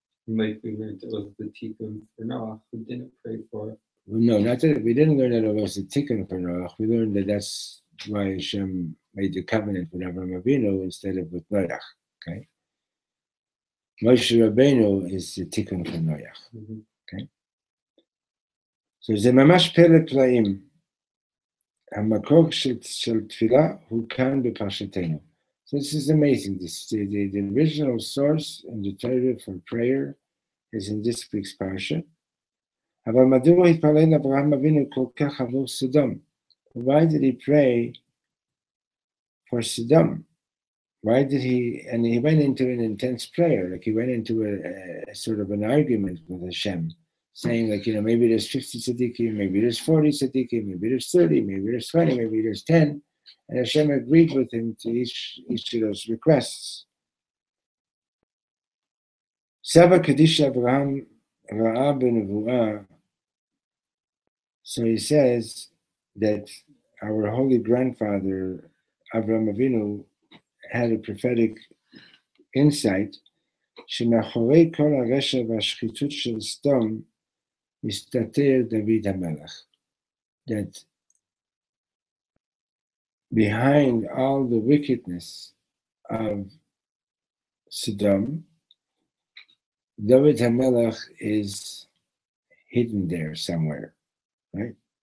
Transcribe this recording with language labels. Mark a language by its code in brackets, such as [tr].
[en] Like we learned, it was the tikkun for Noah who didn't pray for. No, not that we didn't learn that it was a tikkun for Noah. We learned that that's why Hashem made the covenant with Abraham Avinu instead of with Noach. Okay. Moshe Rabbeinu is the tikkun for Noach. Okay. [he] So זה ממש פלא פלאים. המקור של תפילה הוא כאן בפרשתנו. [en] So this is amazing. The original source in the Torah for prayer is in this week's parsha. [he] אבל מדוע התפלל אברהם אבינו כל כך עבור סדום? [en] Why did he pray for Sodom? Why did he? And he went into an intense prayer, like he went into a sort of an argument with Hashem, saying like, maybe there's 50 tzaddikim, maybe there's 40 tzaddikim, maybe there's 30, maybe there's 20, maybe there's 10. And Hashem agreed with him to each of those requests. Sava Kaddish Abraham Ra'a Benevuah. So he says that our holy grandfather Abraham Avinu had a prophetic insight. [he] שמאחורי כל הרשע והשחיתות של סדום מסתתר דוד המלך. [en] That behind all the wickedness of Sodom, David HaMelech is hidden there somewhere, right?